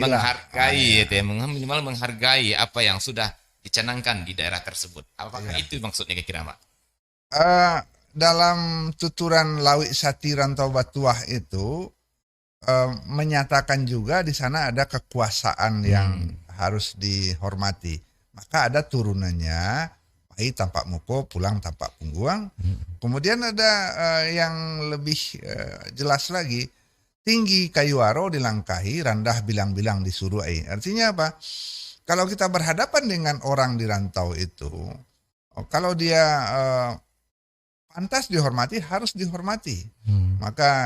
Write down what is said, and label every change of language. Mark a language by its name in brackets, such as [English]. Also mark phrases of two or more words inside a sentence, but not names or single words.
[Indonesian] gitu ya, minimal menghargai apa yang sudah dicanangkan di daerah tersebut. Apakah itu maksudnya kira-kira Pak? Dalam tuturan [Minangkabau] Lawi Sati rantau batuah [Indonesian] itu menyatakan juga di sana ada kekuasaan yang harus dihormati. Maka ada turunannya, [Minangkabau] pai tampak muko, pulang tampak pungguang. [Indonesian] Kemudian ada yang lebih jelas lagi, [Minangkabau] tinggi kayu aro dilangkahi, rendah bilang-bilang disuruh ai. [Indonesian] Artinya apa? Kalau kita berhadapan dengan orang di rantau itu, kalau dia pantas dihormati, harus dihormati.